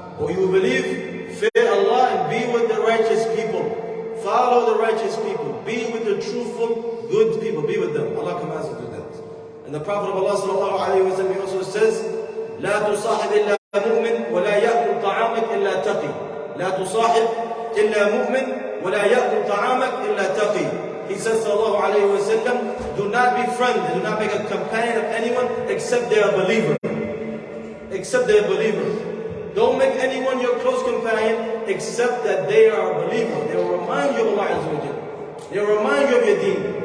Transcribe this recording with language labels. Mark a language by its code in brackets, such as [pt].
[en] Or you believe, fear Allah and be with the righteous people. Follow the righteous people. Be with the truthful, good people. Be with them. Allah commands us to do that. And the Prophet of Allah sallallahu alayhi wa sallam also says, [ar] لا تصاحب إلا مؤمن ولا يأكل طعامك إلا تقي. لا تصاحب إلا مؤمن ولا يأكل طعامك إلا تقي. [en] He says sallallahu alayhi wa sallam, do not be friends, do not make a companion of anyone except they are believers. Except they are believers. Don't make anyone your close companion except that they are believers. They will remind you of Allah Azza wa Jalla. They will remind you of your deen.